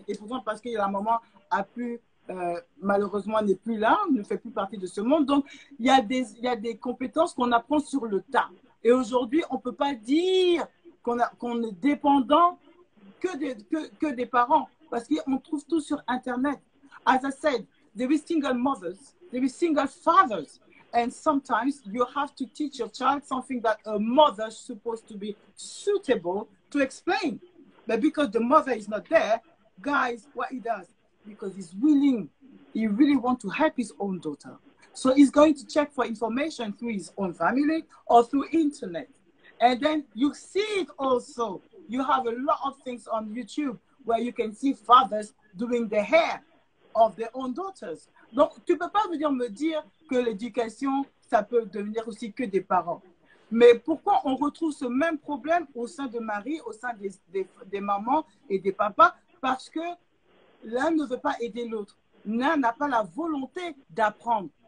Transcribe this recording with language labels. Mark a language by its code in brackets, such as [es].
[fr] Et pourtant, parce que la maman a pu, malheureusement, n'est plus là, ne fait plus partie de ce monde. Donc, il y a des compétences qu'on apprend sur le tas. Et aujourd'hui, on ne peut pas dire qu'on est dépendant que des parents, parce qu'on trouve tout sur Internet. [en] As I said, there is single mothers, there is single fathers, and sometimes you have to teach your child something that a mother is supposed to be suitable to explain. But because the mother is not there, guys, what he does, because he's willing, he really wants to help his own daughter. So he's going to check for information through his own family or through internet. And then you see it also. You have a lot of things on YouTube where you can see fathers doing the hair of their own daughters. [fr] Donc, tu ne peux pas venir me dire que l'éducation, ça peut devenir aussi que des parents. Mais pourquoi on retrouve ce même problème au sein de Marie, au sein des mamans et des papas? Parce que l'un ne veut pas aider l'autre. L'un n'a pas la volonté d'apprendre.